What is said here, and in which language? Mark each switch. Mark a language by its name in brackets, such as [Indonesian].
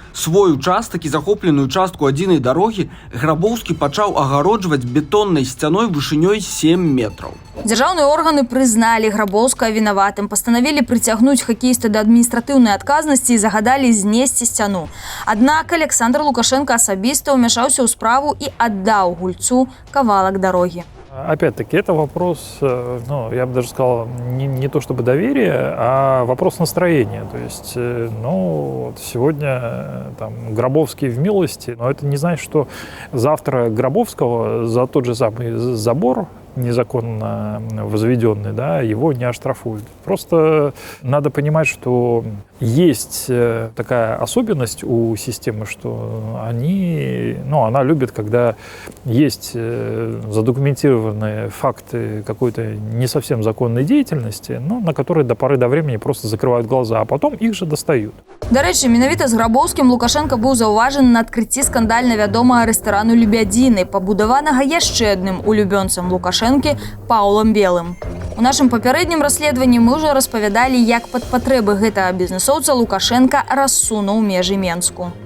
[Belarusian] Свой участак і захопленую частку адзінай дарогі Грабоўскі пачаў агароджваць бетоннай сцяной вышынёй 7 метраў. Дзяржаўныя органы прызналі Грабоўскага вінаватым, пастанавілі прыцягнуць хакеіста да адміністратыўнай адказнасці і загадалі знесці сцяну. Аднак Александр Лукашэнка асабіста ўмяшаўся ў справу і аддаў гульцу кавалак дарогі. [Russian] Опять-таки, это вопрос, ну, я бы даже сказал, не то чтобы доверия, а вопрос настроения. То есть, ну, вот сегодня там Гробовский в милости, но это не значит, что завтра Гробовского за тот же самый забор незаконно возведенный, да, его не оштрафуют. Просто надо понимать, что есть такая особенность у системы, что она любит, когда есть задокументированные факты какой-то не совсем законной деятельности, но на которые до поры до времени просто закрывают глаза, а потом их же достают. [Ukrainian] До речі, [Belarusian] менавіта з Грабоўскім Лукашенко быў заўважаны на адкрыцці скандальна вядомага рэстарану «Лебядзіны», пабудаванага яшчэ адным улюбёнцам Лукашэнкі Паўлам Белым. У нашым папярэднім расследаванні мы ўжо распавядалі, як пад патрэбы гэтага бізнесоўца Лукашенко рассунуў межы Менску.